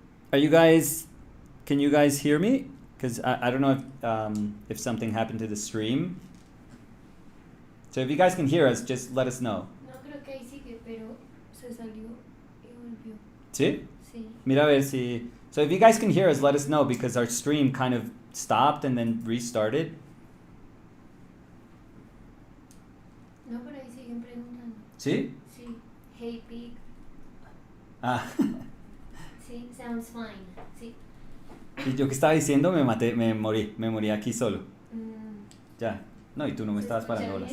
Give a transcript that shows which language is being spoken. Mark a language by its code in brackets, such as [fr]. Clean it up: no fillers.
[en] Can you guys hear me? Because I don't know if something happened to the stream. So if you guys can hear us, just let us know. [es] No, creo que ahí sigue, pero se salió y volvió. ¿Sí? Sí. Mira a ver si... [en] So if you guys can hear us, let us know, because our stream kind of stopped and then restarted. [es] No, pero ahí siguen preguntando. ¿Sí? Sí. [en] Hey, pig. [es] Ah. Sí, [en] sounds fine. [es] Sí. Y yo que estaba diciendo, me morí aquí solo. Ya. No, y tú no me estabas parando bolas.